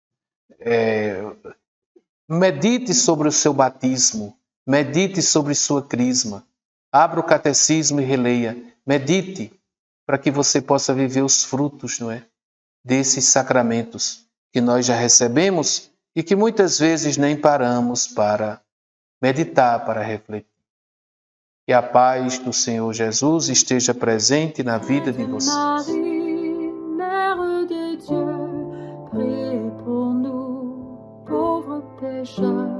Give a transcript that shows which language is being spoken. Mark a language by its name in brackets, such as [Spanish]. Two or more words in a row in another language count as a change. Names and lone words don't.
[Portuguese] Medite sobre o seu batismo, medite sobre sua crisma, abra o catecismo e releia, medite para que você possa viver os frutos, não é, desses sacramentos que nós já recebemos e que muitas vezes nem paramos para meditar, para refletir. Que a paz do Senhor Jesus esteja presente na vida de vocês. [French] Marie, Mère de Dieu, priez pour nous, pauvres pécheurs.